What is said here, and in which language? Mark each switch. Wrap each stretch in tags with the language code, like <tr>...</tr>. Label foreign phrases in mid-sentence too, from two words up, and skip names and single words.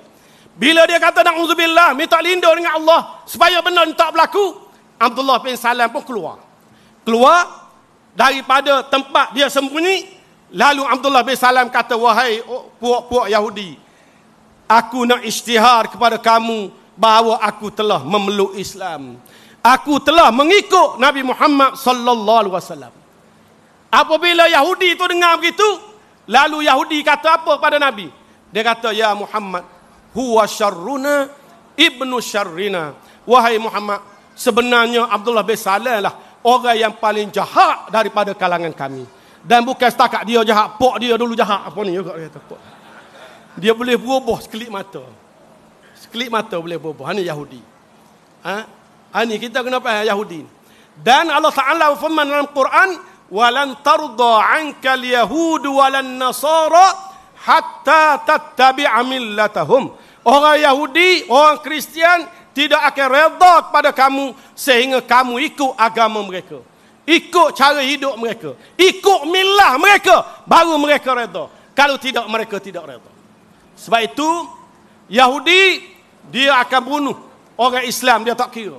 <ms>Bila dia kata na'udzubillah, minta lindung dengan Allah supaya benda ni tak berlaku, Abdullah bin Salam pun keluar daripada tempat dia sembunyi. Lalu Abdullah bin Salam kata, wahai puak-puak Yahudi, aku nak isytihar kepada kamu bahawa aku telah memeluk Islam. Aku telah mengikut Nabi Muhammad</ms> <ar>صلى الله عليه وسلم.</ar> <ms>Apabila Yahudi itu dengar begitu, lalu Yahudi kata apa pada Nabi? Dia kata,</ms> <ar>يا محمد، هو شرنا ابن شرنا.</ar> <ms>Wahai Muhammad, sebenarnya Abdullah bin Salam lah orang yang paling jahat daripada kalangan kami. Dan bukan setakat dia jahat, pok dia dulu jahat. Apa ni juga kata pok. Dia boleh berubah sekelip mata. Sekelip mata boleh berubah. Ini Yahudi. Ini kita kena faham Yahudi. Dan Allah Ta'ala firman dalam Quran,</ms> <ar>ولن ترضى عنك اليهود ولن النصارى حتى تتبع ملتهم.</ar> <ms>Orang Yahudi, orang Kristian tidak akan redha kepada kamu sehingga kamu ikut agama mereka, ikut cara hidup mereka, ikut milah mereka, baru mereka redha. Kalau tidak, mereka tidak reda. Sebab itu Yahudi dia akan bunuh orang Islam, dia tak kira.</ms>